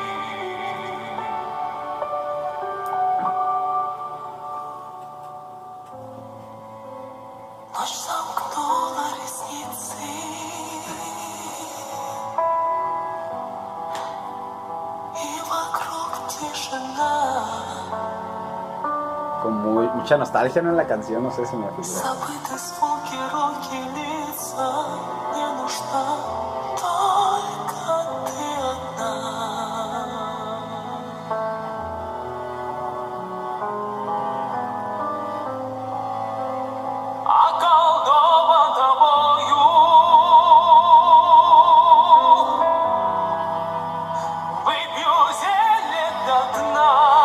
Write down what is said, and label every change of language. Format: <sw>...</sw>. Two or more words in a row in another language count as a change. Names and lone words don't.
<ru>Ночь замкнула ресницы. И вокруг тишина.</ru> <es>Con mucha nostalgia, ¿no? En la canción, no sé si me figura.</es> <ru>Забыты звуки, руки, лица. Не нужна только ты одна. Околдован тобою, выпью зелье до дна.</ru>